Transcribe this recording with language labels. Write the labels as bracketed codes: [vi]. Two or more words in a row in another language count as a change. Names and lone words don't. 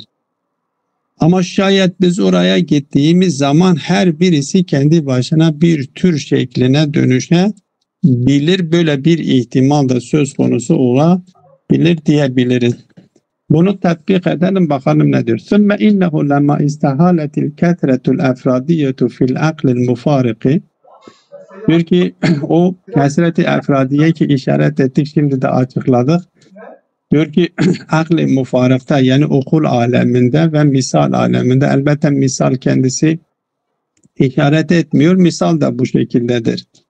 [tr] Ama şayet biz oraya gittiğimiz zaman her birisi kendi başına bir tür şekline dönüşebilir. Böyle bir ihtimal da söz konusu olabilir diyebiliriz. Bunu tatbik edelim bakalım ne diyor. [ar] ثُمَّ اِنَّهُ لَمَا اِسْتَحَالَتِ الْكَثْرَةُ الْاَفْرَادِيَّةُ فِي الْعَقْلِ الْمُفَارِقِ [tr] diyor ki o kesreti efradiye ki işaret ettik şimdi de açıkladık. Diyor ki akl-i mufarıkta yani okul aleminde ve misal aleminde elbette misal kendisi işaret etmiyor. Misal da bu şekildedir.